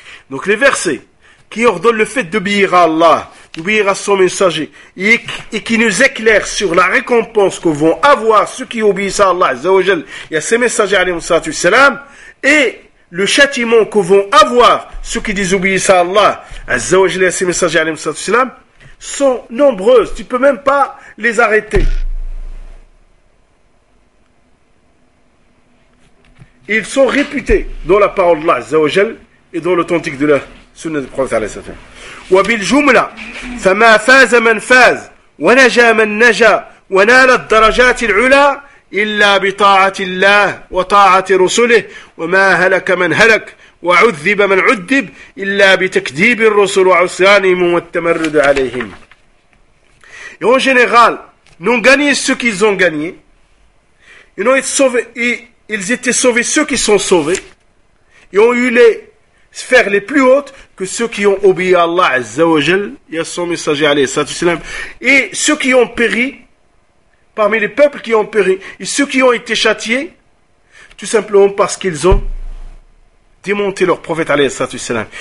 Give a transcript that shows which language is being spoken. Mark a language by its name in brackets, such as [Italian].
[French] Donc les versets qui ordonnent le fait d'obéir à Allah, d'obéir à son messager, et qui nous éclaire sur la récompense que vont avoir ceux qui obéissent à Allah, Azza wa Jal, et à ses messagers, alayhi salatu wasalam, et le châtiment que vont avoir ceux qui désobéissent à Allah, Azza wa Jal, et à ses messagers, alayhi salatu wasalam, sont nombreuses. Tu peux même pas les arrêter. Ils sont réputés dans la parole d'Allah, Azza wa Jal, et dans l'authentique de la sunna du prophète, alayhi salatu wasalam. [Arabic] وبالجملة فما فاز من فاز ونجا من نجا ونال الدرجات العلا إلا بطاعة الله وطاعة رسله وما هلك من هلك وعذب من عذب إلا بتكذيب الرسل وعصيانهم والتمرد عليهم. [French] Et en général, n'ont gagné ceux qui ont gagné, ils étaient sauvés ceux qui sont sauvés, et ont eu les sphères les plus hautes que ceux qui ont obéi à Allah Azza wa Jal et à son messager, alayhi salatu wasalam, et ceux qui ont péri, parmi les peuples qui ont péri, et ceux qui ont été châtiés, tout simplement parce qu'ils ont démonté leur prophète, alayhi salatu wasalam.